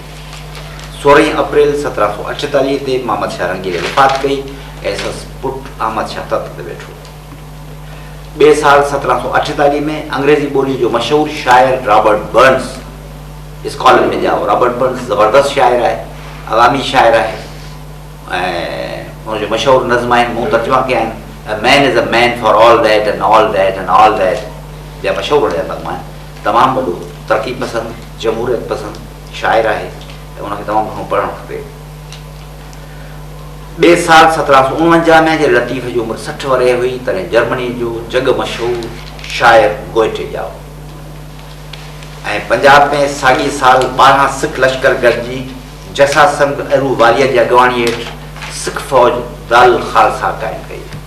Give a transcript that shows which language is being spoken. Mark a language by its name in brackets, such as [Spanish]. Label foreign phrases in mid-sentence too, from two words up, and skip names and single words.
[Sindhi] 16 अप्रैल 1748 ते मोहम्मद शाह रंगीले वफ़ात कई ऐं संदसि पुटु अहमद शाह तख़्त ते वेठो। ॿिए साल 1748 में अंग्रेज़ी ॿोली जो मशहूर शाइर रॉबर्ट बर्न्स स्कॉटलैंड में ॼाओ। रॉबर्ट बर्न्स ज़बरदस्त शाइर आहे, अवामी शाइर आहे ऐं हुनजो मशहूर नज़्म आहिनि, मूं तर्जुमा कया आहिनि, [English] A man is a man for all that and all that and all that। [Sindhi] या मशहूर नज़्म आहिनि। तमामु वॾो तरक़ी पसंदि, जमहूरियत पसंदि शाइर आहे ऐं उनखे तमामु घणो पढ़णु खपे। ॿिए साल 1749 में जॾहिं लतीफ़ जी उमिरि 60 वरे हुई तॾहिं जर्मनी जो जग मशहूर शाइर गोएटे ॼाओ ऐं पंजाब में साॻिए साल 12 सिख लश्कर गॾिजी जसा संग अहलूवालिया जी अॻुवाणी हेठि सिख फ़ौज दारुल ख़ालसा क़ाइमु कई।